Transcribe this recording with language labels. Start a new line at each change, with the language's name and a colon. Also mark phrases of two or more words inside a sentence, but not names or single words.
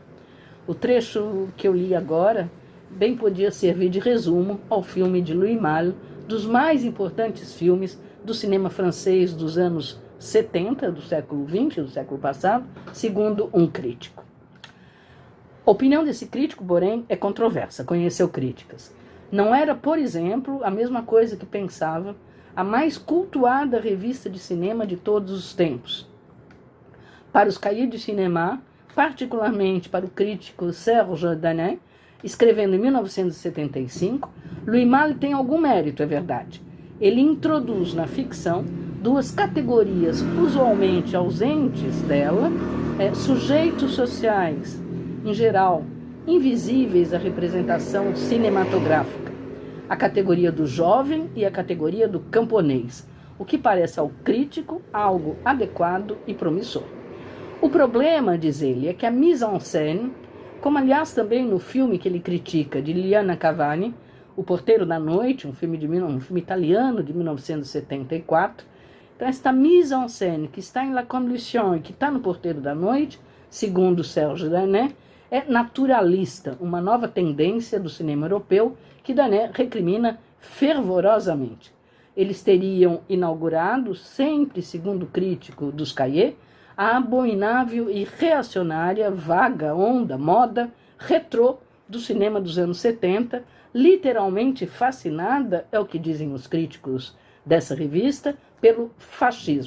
Portuguese: O trecho que eu li agora bem podia servir de resumo ao filme de Louis Malle, dos mais importantes filmes do cinema francês dos anos 70, do século XX, do século passado, segundo um crítico. A opinião desse crítico, porém, é controversa, conheceu críticas. Não era, por exemplo, a mesma coisa que pensava a mais cultuada revista de cinema de todos os tempos. Para os cahiers de cinéma, particularmente para o crítico Serge Danet, escrevendo em 1975, Louis Malle tem algum mérito, é verdade. Ele introduz na ficção duas categorias usualmente ausentes dela, sujeitos sociais, em geral, invisíveis à representação cinematográfica, a categoria do jovem e a categoria do camponês, o que parece ao crítico algo adequado e promissor. O problema, diz ele, é que a mise-en-scène, como aliás também no filme que ele critica, de Liana Cavani, O Porteiro da Noite, um filme italiano de 1974, então esta mise-en-scène que está em La Conduction e que está no Porteiro da Noite, segundo Serge Danet, é naturalista, uma nova tendência do cinema europeu que Danet recrimina fervorosamente. Eles teriam inaugurado, sempre segundo o crítico dos cahiers, a abominável e reacionária, vaga, onda, moda, retrô do cinema dos anos 70, literalmente fascinada, é o que dizem os críticos dessa revista, pelo fascismo.